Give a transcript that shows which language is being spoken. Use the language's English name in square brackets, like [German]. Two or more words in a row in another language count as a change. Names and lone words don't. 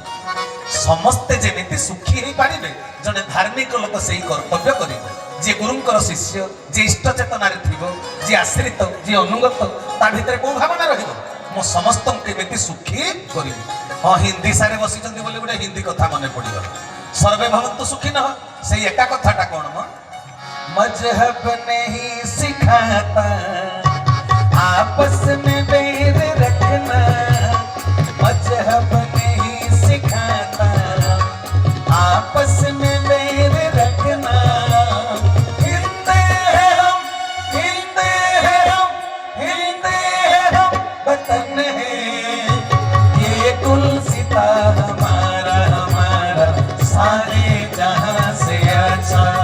[Odia] ସମସ୍ତେ ଯେମିତି ସୁଖୀ ହେଇପାରିବେ, ଜଣେ ଧାର୍ମିକ ଲୋକ ସେଇ କର୍ତ୍ତବ୍ୟ କରିବ। ଯିଏ ଗୁରୁଙ୍କର ଶିଷ୍ୟ, ଯିଏ ଇଷ୍ଟ ଚେତନାରେ ଥିବ, ଯିଏ ଆଶ୍ରିତ, ଯିଏ ଅନୁଗତ, ତା ଭିତରେ କୋଉ ଭାବନା ରହିବ? ମୁଁ ସମସ୍ତଙ୍କୁ କେମିତି ସୁଖୀ କରିବି। ହଁ, ହିନ୍ଦୀ ସାରେ ବସିଛନ୍ତି ବୋଲି ଗୋଟେ ହିନ୍ଦୀ କଥା ମନେ ପଡିଗଲା, [Sanskrit] ସର୍ବେ ଭବନ୍ତୁ ସୁଖିନଃ। [Odia] ସେଇ ଏକା କଥାଟା କଣ ମ? [Hindi] मजहब नहीं सिखाता आपस में बैर रखना, मजहब नहीं सिखाता आपस में बैर रखना। हिंदे हैं हम, हिंदे हैं हम, हिंदे हैं हम, वतन है ये गुलसिता हमारा, हमारा सारे जहां से अच्छा।